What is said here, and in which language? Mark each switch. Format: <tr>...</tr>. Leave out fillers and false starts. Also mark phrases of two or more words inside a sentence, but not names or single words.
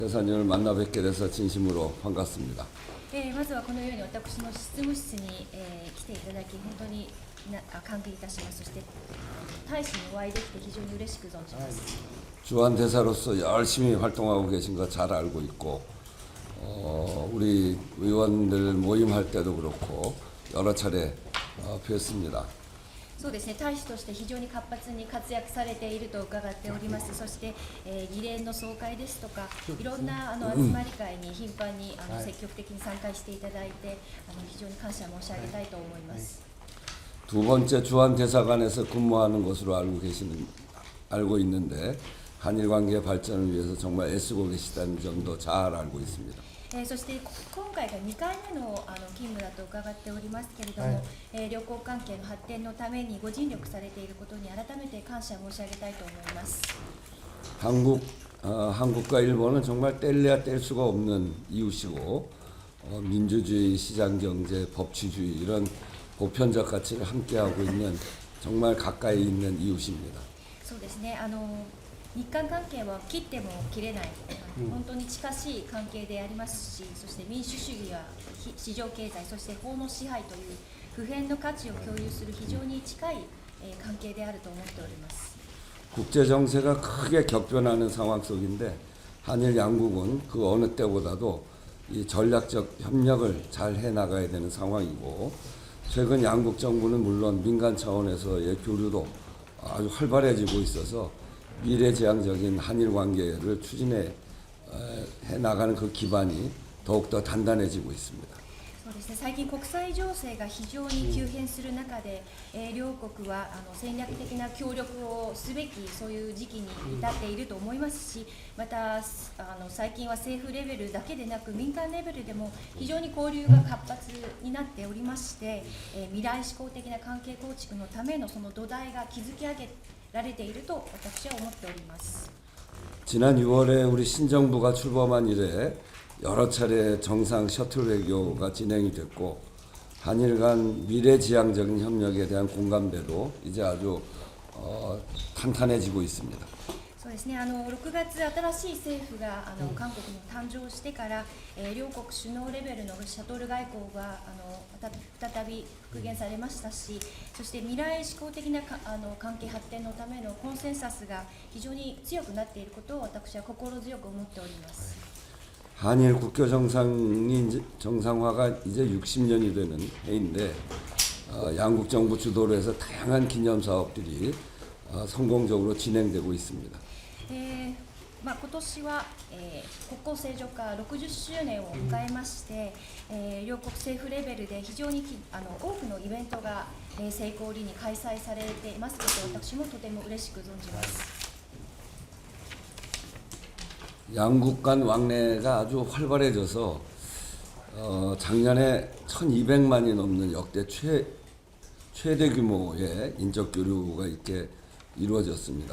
<ko>대사님을 만나 뵙게 돼서 진심으로 반갑습니다.</ko> <ja>まずはこのように私の執務室に、来ていただき本当に歓迎いたします。そして大使にお会いできて非常に嬉しく存じます。</ja> <ko>주한 대사로서 열심히 활동하고 계신 거 잘 알고 있고 우리 의원들 모임할 때도 그렇고 여러 차례 뵀습니다.</ko> <ja>そうですね、大使として非常に活発に活躍されていると伺っております。そして、議連の総会ですとかいろんな集まり会に頻繁に積極的に参加していただいて非常に感謝申し上げたいと思います。</ja> <ko>두 번째 주한 대사관에서 근무하는 것으로 알고 있는데 한일 관계 발전을 위해서 정말 애쓰고 계시다는 점도 잘 알고 있습니다.</ko> <ja>そして今回が2回目の勤務だと伺っておりますけれども、両国関係の発展のためにご尽力されていることに改めて感謝申し上げたいと思います。</ja> <ko>한국과 일본은 정말 뗄래야 뗄 수가 없는 이웃이고 민주주의, 시장경제, 법치주의 이런 보편적 가치를 함께하고 있는 정말 가까이 있는 이웃입니다.</ko> <ja>そうですね、日韓関係は切っても切れない、本当に近しい関係でありますし、そして民主主義や市場経済、そして法の支配という普遍の価値を共有する非常に近い関係であると思っております。</ja> <ko>국제 정세가 크게 격변하는 상황 속인데 한일 양국은 그 어느 때보다도 이 전략적 협력을 잘 해나가야 되는 상황이고 최근 양국 정부는 물론 민간 차원에서의 교류도 아주 활발해지고 있어서 미래지향적인 한일 관계를 추진해 나가는 그 기반이 더욱더 단단해지고 있습니다.</ko> <ja>そうですね、最近国際情勢が非常に急変する中で、両国は戦略的な協力をすべきそういう時期に至っていると思いますし、また最近は政府レベルだけでなく民間レベルでも非常に交流が活発になっておりまして、未来志向的な関係構築のためのその土台が築き上げられていると私は思っております。</ja> <ko>지난 6월에 우리 신정부가 출범한 이래 여러 차례 정상 셔틀 외교가 진행이 됐고 한일 간 미래지향적인 협력에 대한 공감대도 이제 아주 탄탄해지고 있습니다.</ko> <ja>そうですね、6月新しい政府が韓国に誕生してから、両国首脳レベルのシャトル外交が再び復元されましたし、そして未来志向的な関係発展のためのコンセンサスが非常に強くなっていることを私は心強く思っております。</ja> <ko>한일 국교 정상화가 이제 60년이 되는 해인데 양국 정부 주도로 해서 다양한 기념 사업들이 성공적으로 진행되고 있습니다.</ko> <ja>今年は、国交正常化60周年を迎えまして、両国政府レベルで非常に多くのイベントが、成功裏に開催されていますことを私もとても嬉しく存じます。</ja> <ko>양국 간 왕래가 아주 활발해져서 작년에 1200만이 넘는 역대 최대 규모의 인적 교류가 이렇게 이루어졌습니다.</ko>